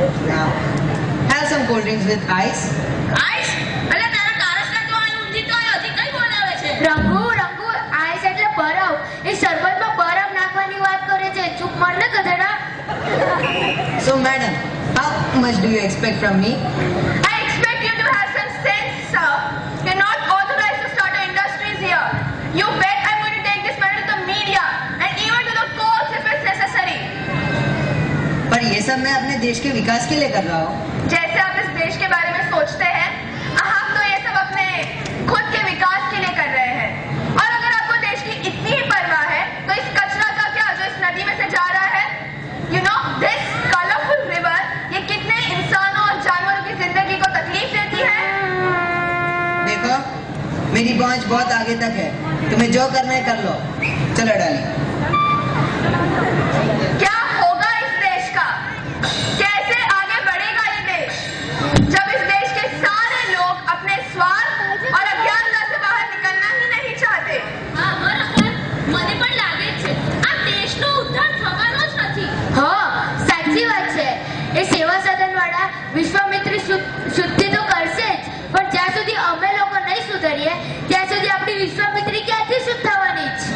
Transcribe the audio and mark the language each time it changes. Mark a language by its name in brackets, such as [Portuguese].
[English] Now, have some cold drinks with ice. Ice? [Gujarati] અલે તારા કારસના તો અહીં ઊંધી તો અહીં હજી કઈ બોલાવે છે? રંગુ આઈસ એટલે બરફ. એ શરબતમાં બરફ નાખવાની વાત કરે છે. ચૂપ માર ને ગધેડા. [English] So, madam, how much do you expect from me? I expect you to have some sense, sir. You're not authorized to start an industries here. You bet I'm going to take this matter to the media and even to the courts if it's necessary. [Hindi] पर ये सब मैं अपने देश के विकास के लिए कर रहा हूँ. जैसे आप इस देश के बारे में सोचते हैं, हम तो ये सब अपने खुद के विकास के लिए कर रहे हैं। और अगर आपको देश की इतनी ही परवाह है, तो इस कचरा का क्या जो इस नदी में से जा रहा है, [English] this colorful river, [Hindi] ये कितने इंसानों और जानवरों की जिंदगी को तकलीफ देती है। देखो, मेरी पहुंच बहुत आगे तक है. तुम्हें जो करना है कर लो. चलो डाली. क्या होगा इस देश का? कैसे आगे बढ़ेगा ये देश जब इस देश के सारे लोग अपने स्वार्थ और अज्ञानता से बाहर निकलना ही नहीं चाहते? [Gujarati] હા બરાબર, મને પણ લાગે છે આ દેશનો ઉદ્ધાર થવાનો જ નથી. હા, સાચી વાત છે. એ સેવા સદન વાળા વિશ્વામિત્રી શુદ્ધિ તો કરશે જ, પણ જ્યાં સુધી અમે લોકો નહીં સુધરીએ ત્યાં સુધી આપણી વિશ્વામિત્રી ક્યાંથી શુદ્ધ થવાની જ?